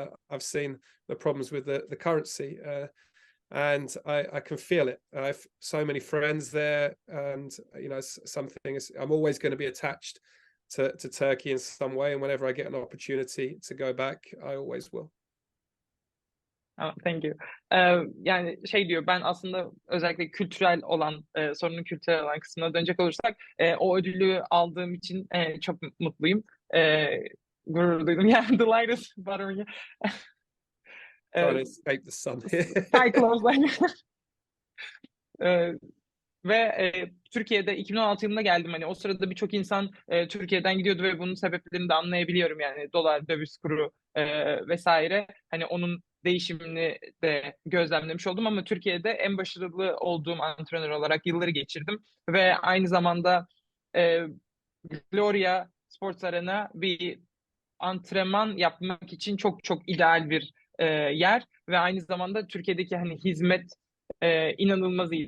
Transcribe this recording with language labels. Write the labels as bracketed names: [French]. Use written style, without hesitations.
[English] I've seen the problems with the currency, and I can feel it. I have so many friends there, and you know, I'm always going to be attached to Turkey in some way, and whenever I get an opportunity to go back, I always will. Oh, thank you. [Turkish] Yani şey diyor, ben aslında özellikle sorunun kültürel olan kısmına dönecek olursak o ödülü aldığım için çok mutluyum. Gurur duydum. [English] Yeah, the light is bothering you. Trying to escape the sun. Cyclones. [Turkish] Ve Türkiye'de 2016 yılında geldim. Hani o sırada birçok insan Türkiye'den gidiyordu ve bunun sebeplerini de anlayabiliyorum. Yani dolar, döviz kuru vesaire. Hani onun değişimini de gözlemlemiş oldum ama Türkiye'de en başarılı olduğum antrenör olarak yılları geçirdim ve aynı zamanda e, Gloria Sports Arena bir antrenman yapmak için çok çok ideal bir yer ve aynı zamanda Türkiye'deki hani hizmet inanılmaz iyi.